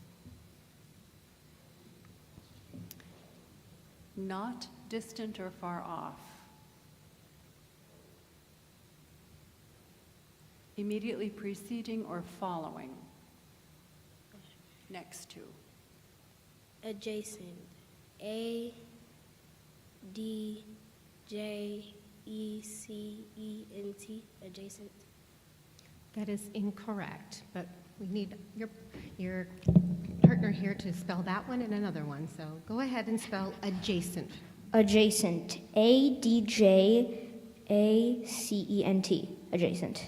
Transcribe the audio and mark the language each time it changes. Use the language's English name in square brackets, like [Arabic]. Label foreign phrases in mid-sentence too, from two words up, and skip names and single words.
[English] Not distant or far off. Immediately preceding or following. Next to. Adjacent. A-D-J-E-C-E-N-T. Adjacent. That is incorrect, but we need your partner here to spell that one and another one. So go ahead and spell adjacent. Adjacent. A-D-J-A-C-E-N-T. Adjacent.